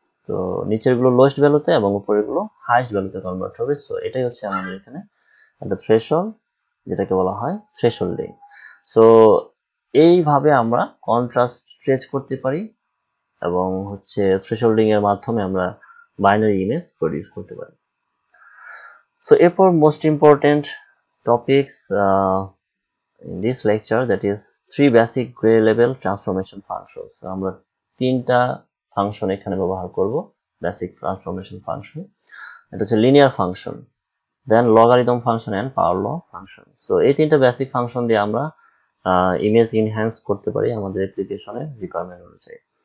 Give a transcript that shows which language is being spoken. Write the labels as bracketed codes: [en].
[bn] তো নিচের গুলো লোয়েস্ট ভ্যালুতে এবং উপরের গুলো হাইয়েস্ট ভ্যালুতে কনভার্ট হবে। সো এটাই হচ্ছে আমাদের এখানে একটা থ্রেশহোল্ড, যেটাকে বলা হয় থ্রেশহোল্ডিং। সো এইভাবে আমরা কন্ট্রাস্ট স্ট্রেচ করতে পারি, এবং হচ্ছে থ্রেশহোল্ডিং এর মাধ্যমে আমরা বাইনারি ইমেজ প্রডিউস করতে পারি। [en] So এরপর most important topics in this lecture, that is 3 basic gray level transformation functions. [bn] So আমরা তিনটা ফাংশন এখানে ব্যবহার করব, বেসিক ট্রান্সফরমেশন ফাংশন। এটা হচ্ছে [en] Linear function, then logarithm function and power law function. [bn] So এই তিনটা বেসিক ফাংশন দিয়ে আমরা ইমেজ ইনহ্যান্স করতে পারি আমাদের অ্যাপ্লিকেশনের রিকোয়ারমেন্ট অনুযায়ী।